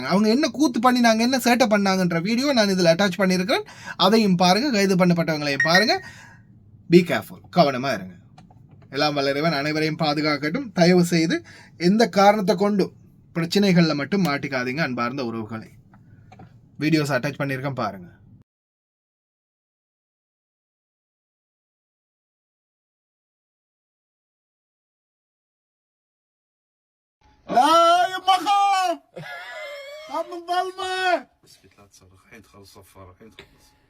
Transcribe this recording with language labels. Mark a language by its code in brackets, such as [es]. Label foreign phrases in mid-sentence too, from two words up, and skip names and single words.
[ta] அவங்க என்ன கூத்து பண்ணினாங்க, என்ன சேட்டை பண்ணாங்கன்ற வீடியோ நான் இதில் அட்டாச் பண்ணியிருக்கிறேன். அதையும் பாருங்கள், கைது பண்ணப்பட்டவங்களையும் பாருங்கள். [en] be careful, [ta] கவனமாக இருங்க. எல்லாம் வல்ல இறைவன் அனைவரையும் பாதுகாக்கட்டும். தயவு செய்து எந்த காரணத்தை கொண்டும் பிரச்சனைகளில் மட்டும் மாட்டிக்காதீங்க. அன்பார்ந்த உறவுகளை, [en] videos attach [ta] பண்ணியிருக்கேன் பாருங்கள். [ar] لا يما خاف من الظلمة. اسكت لا تصرخ، الحين تخلص صفارة، الحين تخلص.